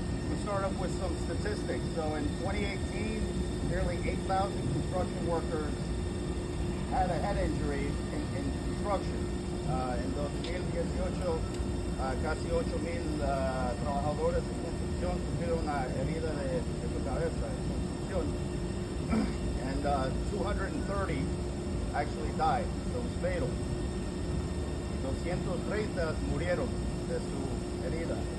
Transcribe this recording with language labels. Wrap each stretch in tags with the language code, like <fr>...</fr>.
<en>We start off with some statistics. So in 2018, nearly 8,000 construction workers had a head injury in construction.</en> <es>En 2018, casi 8,000 trabajadores en construcción sufrieron una herida de su cabeza en construcción.</es> <en>And 230 actually died, so it was fatal.</en> <es>230 murieron de su herida.</es>